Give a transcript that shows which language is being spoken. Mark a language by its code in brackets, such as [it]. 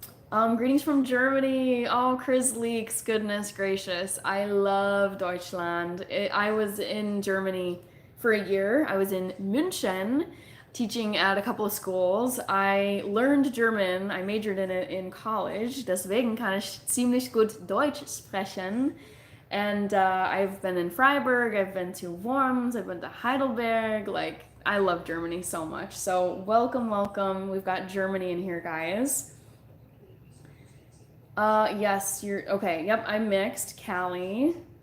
[en] Greetings from Germany. Oh, Chris Leaks, goodness gracious. I love Deutschland. I was in Germany for a year. I was in München teaching at a couple of schools. I learned German. I majored in it in college. [de] Deswegen kann ich ziemlich gut Deutsch sprechen. [en] And I've been in Freiburg. I've been to Worms. I've been to Heidelberg. Like, I love Germany so much. So welcome, welcome. We've got Germany in here, guys. Yes, you're okay. Yep, I'm mixed. Callie.